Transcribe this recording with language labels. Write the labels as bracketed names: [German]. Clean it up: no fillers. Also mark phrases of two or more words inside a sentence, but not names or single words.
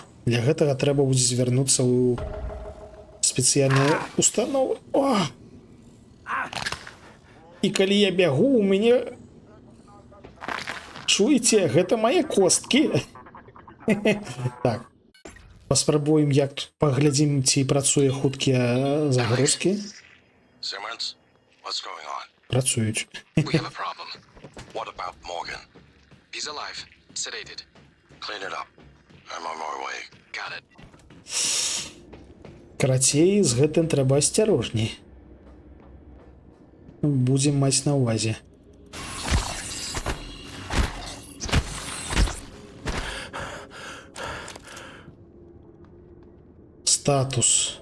[Belarusian] Для гэтага трэба будзе звярнуцца ў спецыяльную установу. О! І калі я бягу, у мяне... Чуеце, гэта мае косткі. Так. Паспрабуем, як тут паглядзім, ці працуе хуткія загрузкі. [English] Simmons, what's going on? [Belarusian] Працуюць. [English] We have a problem. What about Morgan? He's alive. Sedated. Clean it up. I'm on my way. Got it. [Belarusian] Карацей, з гэтым трэба асцярожней. Будзем маць на ўвазе. Статус.